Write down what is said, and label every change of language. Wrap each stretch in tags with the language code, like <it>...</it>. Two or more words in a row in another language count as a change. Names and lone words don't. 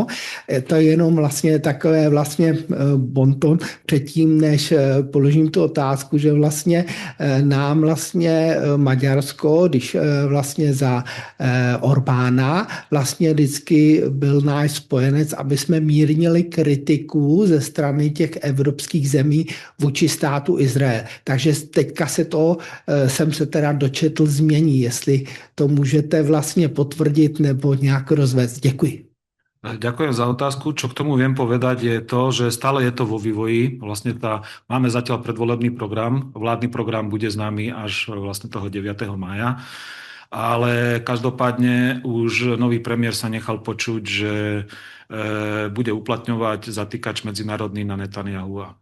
<cs>To je jenom vlastně takové vlastně bonton předtím, než položím tu otázku, že vlastně nám vlastně Maďarsko, když vlastně za Orbána vlastně vždycky byl náš spojenec, aby jsme mírnili kritiku ze strany těch evropských zemí vůči státu Izrael. Takže teďka se to, jsem se teda dočetl, změní, jestli to můžete vlastně potvrdit nebo nějak rozvést. Děkuji.</cs> <sk>Ďakujem za otázku. Čo k tomu viem povedať je to, že stále je to vo vývoji. Vlastne máme zatiaľ predvolebný program. Vládny program bude známy až vlastne toho 9. mája. Ale každopádne už nový premiér sa nechal počuť, že bude uplatňovať zatýkač medzinárodný na Netanjahua.</sk>